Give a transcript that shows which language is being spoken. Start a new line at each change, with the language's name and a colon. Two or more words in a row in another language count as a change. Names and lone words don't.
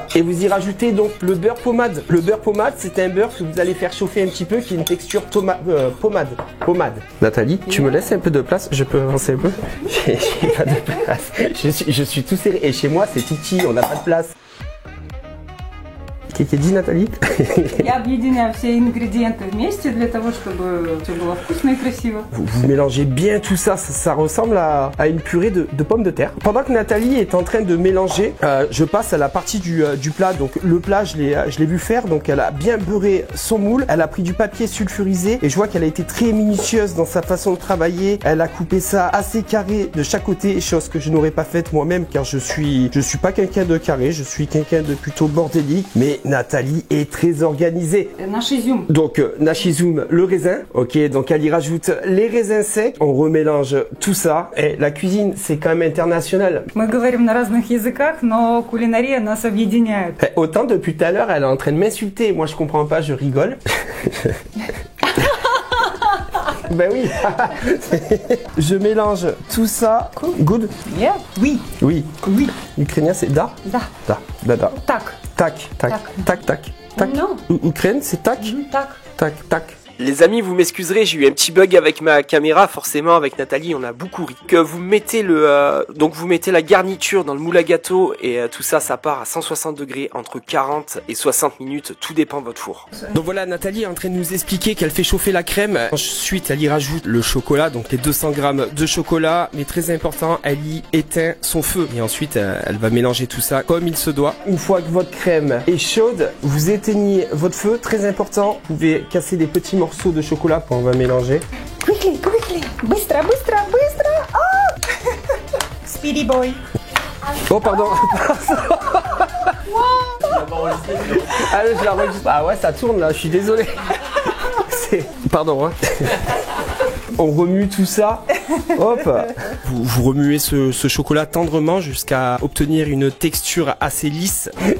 French: Et vous y rajoutez donc le beurre pommade. Le beurre pommade, c'est un beurre que vous allez faire chauffer un petit peu, qui a une texture pommade. Nathalie, tu me laisses un peu de place? Je peux avancer un peu? J'ai pas de place. Je suis tout serré. Et chez moi, c'est tout petit, on n'a pas de place. Dit Nathalie?
Russian: Я объединяю все ингредиенты вместе для того, чтобы все было вкусно и красиvo.
French: Vous mélangez bien tout ça, ça ressemble à une purée de pommes de terre. Pendant que Nathalie est en train de mélanger, je passe à la partie du plat. Donc le plat, je l'ai vu faire, donc elle a bien beurré son moule, elle a pris du papier sulfurisé et je vois qu'elle a été très minutieuse dans sa façon de travailler. Elle a coupé ça assez carré de chaque côté, chose que je n'aurais pas faite moi-même car je suis pas quelqu'un de carré, je suis quelqu'un de plutôt bordélique, mais Nathalie est très organisée.
Russian: Наш изюм.
French: Donc Nachizoum, le raisin, ok, donc elle y rajoute les raisins secs, on remélange tout ça, et la cuisine c'est quand même international.
Russian: Мы говорим на разных языках, но кулинария нас объединяет.
French: Autant depuis tout à l'heure elle est en train de m'insulter, moi je comprends pas, je rigole. Ben oui. Je mélange tout ça.
English: Good. Yeah.
French: Oui. Oui. Oui. Ukrainien c'est da.
Russian: Да. Да. Да да.
Ukrainian: Так. Так. Так. Так. Так. Так.
French: Non. Ukraine c'est tac.
Ukrainian: Так. Так. Так.
French: Les amis, vous m'excuserez, j'ai eu un petit bug avec ma caméra, forcément avec Nathalie, on a beaucoup ri. Que vous mettez donc vous mettez la garniture dans le moule à gâteau et tout ça, ça part à 160 degrés entre 40 et 60 minutes, tout dépend de votre four. Donc voilà, Nathalie est en train de nous expliquer qu'elle fait chauffer la crème. Ensuite, elle y rajoute le chocolat, donc les 200 grammes de chocolat. Mais très important, elle y éteint son feu. Et ensuite, elle va mélanger tout ça comme il se doit. Une fois que votre crème est chaude, vous éteignez votre feu. Très important, vous pouvez casser des petits morceaux de chocolat qu'on va mélanger.
English: Quickly, quickly.
Russian: Быстро, быстро, быстро. Oh!
English: Speedy boy.
French: Oh pardon. Allez, je l'enregistre. Ah ouais, ça tourne là, je suis désolé. Pardon, hein. On remue tout ça. Hop. Vous remuez ce chocolat tendrement jusqu'à obtenir une texture assez lisse.